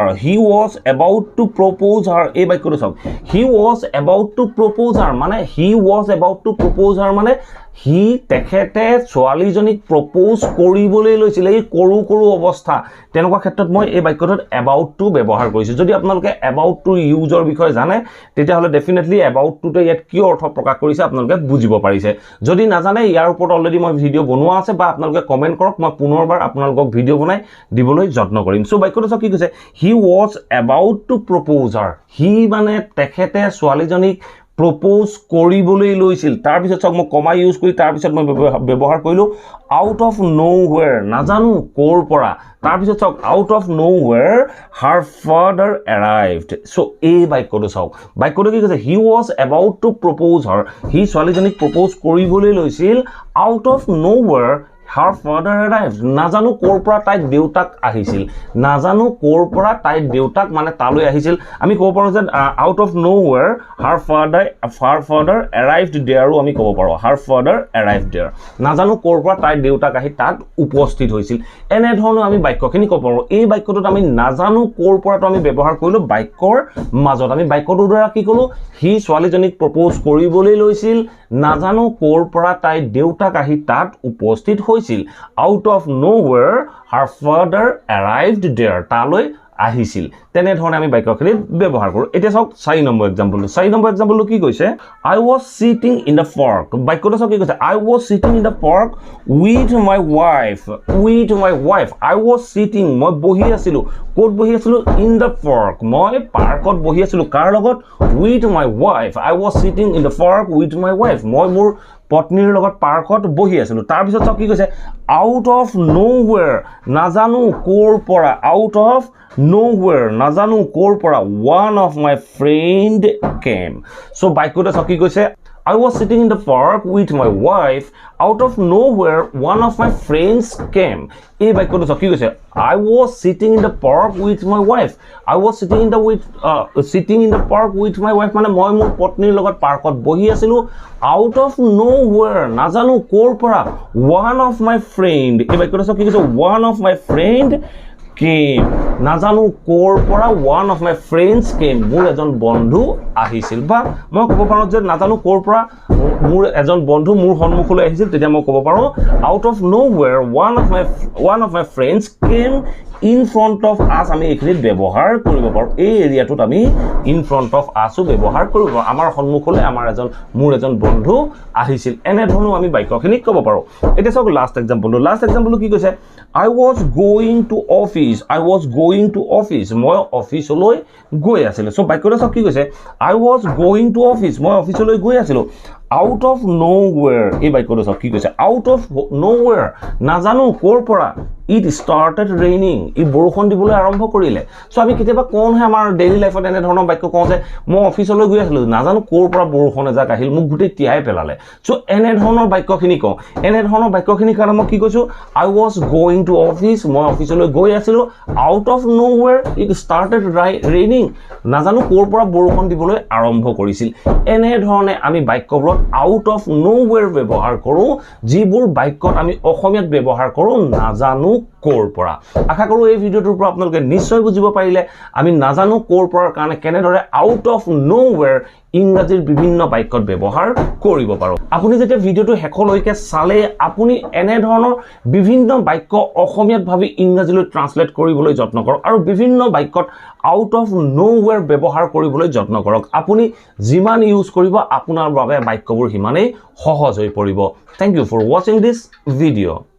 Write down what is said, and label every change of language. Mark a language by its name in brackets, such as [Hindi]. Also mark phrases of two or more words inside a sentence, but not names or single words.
[Assamese] হাৰ এই বাক্যটো চাওক [English] he was about to propose her [Assamese] মানে হি তেখেতে ছোৱালীজনীক প্ৰপ'জ কৰিবলৈ লৈছিল এই কৰু অৱস্থা তেনেকুৱা ক্ষেত্ৰত মই এই বাক্যটোত [English] about to [Assamese] ব্যৱহাৰ কৰিছো যদি আপোনালোকে [English] about to useৰ [Assamese] বিষয়ে জানে তেতিয়া হলে [English] definitely about toতে [Assamese] ইয়াত কি অৰ্থ প্ৰকাশ কৰিছে আপোনালোকে বুজিব পাৰিছে যদি নাজানে ইয়াৰ ওপৰত অলৰেডি মই ভিডিঅ' বনোৱা আছে বা আপোনালোকে কমেন্ট কৰক মই পুনৰবাৰ আপোনালোকক ভিডিঅ' বনাই দিবলৈ যত্ন কৰিম সো বাক্যটো চাওক কি কৈছে [English] he was about to propose her [Assamese] হি মানে তেখেতে ছোৱালীজনীক propose কৰিবলৈ লৈছিল তাৰ পিছত চাওক মই [English] comma use [Assamese] কৰি তাৰ পিছত মই ব্যৱহাৰ কৰিলো [English] out of nowhere [Assamese] নাজানো কোৰ পৰা তাৰ পিছত চাওক [English] out of nowhere her father arrived so [Assamese] এই বাক্যটো চাওক বাক্যটো কি কৈছে [English] he was about to propose her [Assamese] হি ছোৱালীজনীক প্ৰপ'জ কৰিবলৈ লৈছিল [English] out of nowhere her father arrived [Assamese] নাজানো কোৰ পৰা তাই দেউতাক আহিছিল নাজানো কোৰ পৰা তাই দেউতাক মানে তালৈ আহিছিল আমি ক'ব পাৰো যে [English] out of nowhere her father arrived there [Assamese] আমি ক'ব পাৰো [English] her father arrived there [Assamese] নাজানো কোৰ পৰা তাই দেউতাক আহি তাত উপস্থিত হৈছিল এনে ধৰণৰ আমি বাক্যখিনি ক'ব পাৰো এই বাক্যটোত আমি নাজানো কোৰ পৰাটো আমি ব্যৱহাৰ কৰিলো বাক্যৰ মাজত আমি বাক্যটোৰ দ্বাৰা কি ক'লো হি ছোৱালীজনীক প্ৰপ'জ কৰিবলৈ লৈছিল নাজানো কোৰ পৰা তাই দেউতাক আহি তাত উপস্থিত হৈছিল [English] out of nowhere her father arrived there [Assamese] তালৈ আহিছিল তেনে ধৰণে আমি বাক্যখিনি ব্যৱহাৰ কৰো এতিয়া চাওক 4 নম্বৰ এক্সাম্পলটো কি কৈছে [English] I was sitting in the park [Assamese] বাক্যটো চাওক কি কৈছে [English] I was sitting in the park with my wife I was sitting [Assamese] মই বহি আছিলো ক'ত বহি আছিলো [English] in the park [Assamese] মই পাৰ্কত বহি আছিলো কাৰ লগত [English] with my wife I was sitting in the park with my wife [Assamese] মই মোৰ পত্নীৰ লগত পাৰ্কত বহি আছিলোঁ তাৰ পিছত কি কৈছে [English] out of nowhere [Assamese] নাজানো ক'ৰ পৰা [English] out of nowhere [Assamese] নাজানো ক'ৰ পৰা [English] one of my friend came so [Assamese] বাক্যটো কি কৈছে [English] I was sitting in the park with my wife out of nowhere one of my friends came [Assamese] এই বাক্যটো কি কৈছে [English] I was sitting in the park with my wife [Assamese] I was sitting in the park with my wife মানে মই মোৰ পত্নীৰ লগত পাৰ্কত বহি আছিলোঁ [English] out of nowhere [Assamese] নাজানো ক'ৰ পৰা [English] one of my friend [Assamese] এই বাক্যটো কি কৈছে [English] one of my friend came [Assamese] নাজানো ক'ৰ পৰা one [English] of my friends came [Assamese] মোৰ এজন বন্ধু আহিছিল বা মই ক'ব পাৰোঁ যে নাজানো ক'ৰ পৰা মোৰ এজন বন্ধু মোৰ সন্মুখলৈ আহিছিল তেতিয়া মই ক'ব পাৰোঁ [English] out of nowhere one of my friends came in front of us [Assamese] আমি এইখিনিত ব্যৱহাৰ কৰিব পাৰোঁ এই এৰিয়াটোত আমি [English] in front of us [Assamese] ব্যৱহাৰ কৰিব পাৰোঁ আমাৰ সন্মুখলৈ মোৰ এজন বন্ধু আহিছিল এনে ধৰণৰ আমি বাক্যখিনি ক'ব পাৰোঁ এতিয়া চাওক [English] last example [Assamese] কি কৈছে [English] I was going to [Assamese] office মই অফিচলৈ গৈ আছিলোঁ সো বাক্যটো কি কৈছে [English] I was going to office [Assamese] মই অফিচলৈ গৈ আছিলোঁ [English] out of nowhere [Assamese] এই বাক্যটো কি কৈছে [English] out of nowhere [Assamese] নাজানো ক'ৰ পৰা [English] it started raining [Assamese] ই বৰষুণ দিবলৈ আৰম্ভ কৰিলে সো আমি কেতিয়াবা কোনহে আমাৰ [English] daily lifeত [Assamese] এনে ধৰণৰ বাক্য কওঁ যে মই অফিচলৈ গৈ আছিলোঁ নাজানো ক'ৰ পৰা বৰষুণ এজাক আহিল মোক গোটেই তিয়াই পেলালে সো এনে ধৰণৰ বাক্যখিনি কওঁ এনে ধৰণৰ বাক্যখিনি কাৰণে মই কি কৈছোঁ [English] I was going to office [Assamese] মই অফিচলৈ গৈ আছিলোঁ [English] out of nowhere it started raining [Assamese] নাজানো ক'ৰ পৰা বৰষুণ দিবলৈ আৰম্ভ কৰিছিল এনে ধৰণে আমি বাক্যবোৰত [English] out of nowhere [Assamese] ব্যৱহাৰ কৰোঁ যিবোৰ বাক্যত আমি অসমীয়াত ব্যৱহাৰ কৰোঁ নাজানো ক'ৰ পৰা আশা কৰোঁ এই ভিডিঅ'টোৰ পৰা আপোনালোকে নিশ্চয় বুজিব পাৰিলে আমি নাজানো ক'ৰ পৰা কাৰণে কেনেদৰে [English] out of nowhere [Assamese] ইংৰাজীৰ বিভিন্ন বাক্যত ব্যৱহাৰ কৰিব পাৰোঁ আপুনি যেতিয়া ভিডিঅ'টো শেষলৈকে চালে আপুনি এনে ধৰণৰ বিভিন্ন বাক্য অসমীয়াত ভাবি ইংৰাজীলৈ ট্ৰান্সলেট কৰিবলৈ যত্ন কৰক আৰু বিভিন্ন বাক্যত [English] out of nowhere [Assamese] ব্যৱহাৰ কৰিবলৈ যত্ন কৰক আপুনি যিমান ইউজ কৰিব আপোনাৰ বাবে বাক্যবোৰ সিমানেই সহজ হৈ পৰিব [English] thank you for watching this video'